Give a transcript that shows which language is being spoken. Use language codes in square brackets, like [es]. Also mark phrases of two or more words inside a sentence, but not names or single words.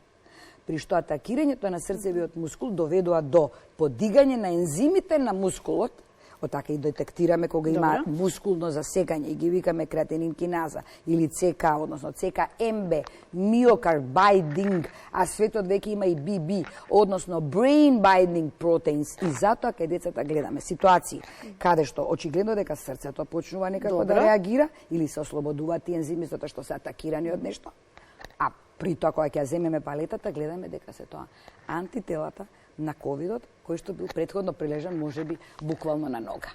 [mk] При што атакирањето на срцевиот мускул доведува до подигање на ензимите на мускулот, од така и детектираме кога има мускулно засекање и ги викаме креатинин киназа или ЦК, односно ЦКМБ, [en] myocarb binding, [mk] а светот веќе има и BB, односно [en] brain binding proteins. [mk] И затоа кај децата гледаме ситуации каде што очигледно дека срцето почнува некако да реагира или се ослободуваат тие ензими затоа што се атакирани од нешто. А при тоа кога ќе земеме палетата, гледаме дека се тоа антителата на ковидот, кој што бил претходно прилежан, можеби буквално на нога.